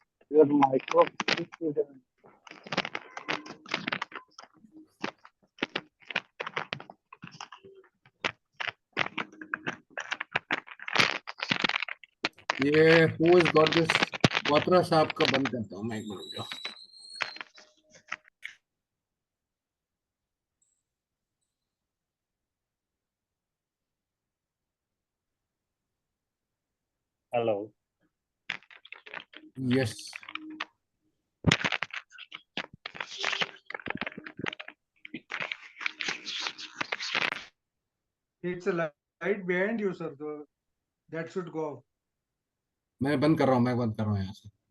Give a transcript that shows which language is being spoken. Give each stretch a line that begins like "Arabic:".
English: Your micro.
Hindi: ये
English: who has got this?
Hindi: Patra साहब का बंद करता हूँ मैं एक minute.
English: Hello. Yes. It's a light behind you, sir. That should go off.
Hindi: मैं बंद कर रहा हूँ यहाँ से.